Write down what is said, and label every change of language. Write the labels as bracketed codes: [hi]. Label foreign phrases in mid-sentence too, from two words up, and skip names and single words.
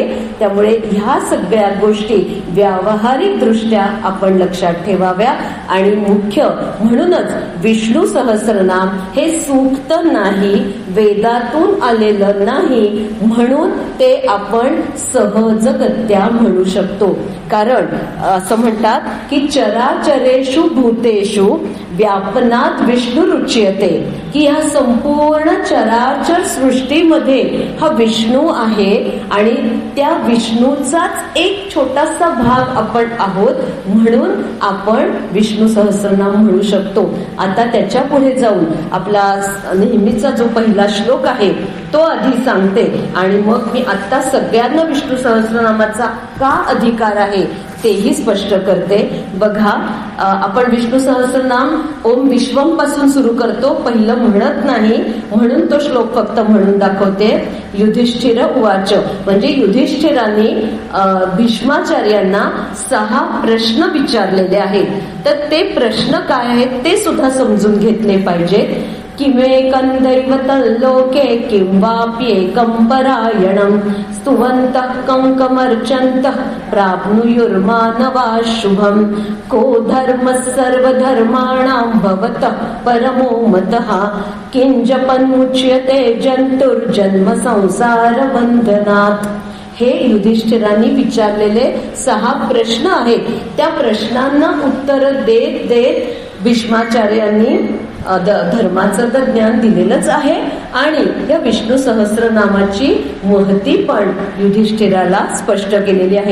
[mr] त्यामुळे ह्या सगळ्या गोष्टी व्यावहारिक दृष्ट्या आपण लक्षात ठेवाव्या. आणि मुख्य म्हणूनच विष्णू सहस्रनाम हे सूक्त नाही, वेदातून आलेलं नाही, म्हणून ते आपण सहजगत्या म्हणू शकतो. कारण असं म्हणतात की [sa] चराचरेषु भूतेषु व्यापनात विष्णू रुच्यते, [mr] की ह्या संपूर्ण चराचर सृष्टीमध्ये हा विष्णू आहे आणि त्या विष्णूचाच एक छोटासा भाग आपण आहोत, म्हणून आपण विष्णू सहस्रनाम म्हणू शकतो. आता त्याच्या पुढे जाऊन आपला नेहमीचा जो पहिला श्लोक आहे तो आधी सांगते आणि मग मी आता सगळ्यांना विष्णू सहस्रनामाचा का अधिकार आहे तेही स्पष्ट करते. बघा, आपण विष्णू सहस्रनाम ओम विश्वम पासून सुरू करतो, पहिलं म्हणत नाही, म्हणून तो श्लोक फक्त म्हणून दाखवते. [sa] युधिष्ठिर उवाच, [mr] म्हणजे युधिष्ठिरांनी भीष्माचार्यांना 6 प्रश्न विचारलेले आहेत. तर ते प्रश्न काय आहेत ते सुद्धा समजून घेतले पाहिजेत. [sa] किमेकं दैवतल्लोके किं वाप्येकं परायणं स्तुवन्तः कङ्कमर्चन्तः प्राप्नुयुर्मानवाः शुभम् को धर्मः सर्वधर्माणां भवतः परमो मतः किं जपन्मुच्यते जन्तुर्जन्म संसारबन्धनात्। [mr] हे युधिष्ठिरांनी विचारलेले 6 प्रश्न आहेत. त्या प्रश्नांना उत्तर देत देत भीष्माचार्यांनी धर्माचं तर ज्ञान दिलेलंच आहे आणि या विष्णू सहस्रनामाची महती पण युधिष्ठिराला स्पष्ट केलेली आहे.